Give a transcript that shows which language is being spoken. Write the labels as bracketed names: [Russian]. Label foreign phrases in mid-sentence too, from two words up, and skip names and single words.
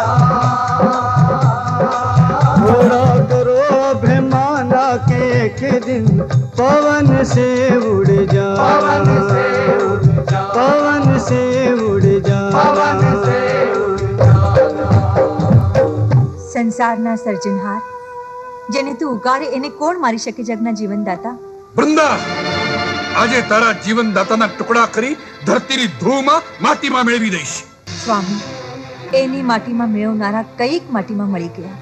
[Hindi] थोड़ा करो अभिमाना के पवन से उड़ जा, पवन से उड़ जा, पवन से उड़ जा, पवन से उड़ जा। [Gujarati] સંસારના સર્જનહાર જેને તું ઉગારે એને કોણ મારી શકે જગના જીવનદાતા? વૃંદા, આજે તારા જીવનદાતાના ટુકડા કરી ધરતીની ધૂળમાં માટીમાં મેળવી દઈશ. સ્વામી, એની માટીમાં મેળવનારા કઈક માટીમાં મળી ગયા.